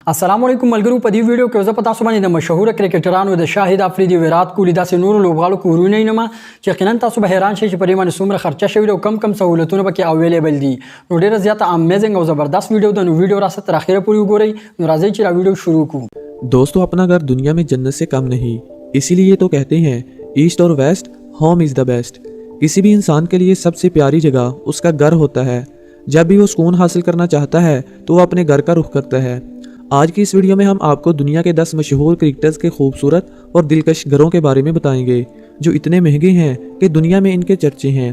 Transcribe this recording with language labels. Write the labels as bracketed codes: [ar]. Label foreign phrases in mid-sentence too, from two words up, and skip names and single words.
[ar] السلام علیکم [ps] मलगरू په دې ویډیو کې زه په تاسو باندې د مشهور کرکټرانو د شاهد افریدي ویرات کوهلی داسې نور لوبغاړو کورونه نه ما چې یقینا تاسو به حیران شئ چې په دې باندې څومره خرچه شوی او کم سہولتونه پکې اویلیبل دي. نو ډیره زیاته امیزنګ او زبردست ویډیو ده. نو ویډیو را تر اخره پورې وګورئ. نو راځئ چې دا ویډیو شروع کړو. [ur] دوستوں، اپنا گھر دنیا میں جنت سے کم نہیں، اسی لیے تو کہتے ہیں ایسٹ اور [en] west home is the best. [ur] کسی بھی انسان کے لیے سب سے پیاری جگہ اس کا گھر ہوتا ہے. جب بھی وہ سکون حاصل کرنا چاہتا ہے تو وہ اپنے گھر کا رخ کرتا ہے. آج کی اس ویڈیو میں ہم آپ کو دنیا کے 10 مشہور کرکٹرز کے خوبصورت اور دلکش گھروں کے بارے میں بتائیں گے جو اتنے مہنگے ہیں کہ دنیا میں ان کے چرچے ہیں.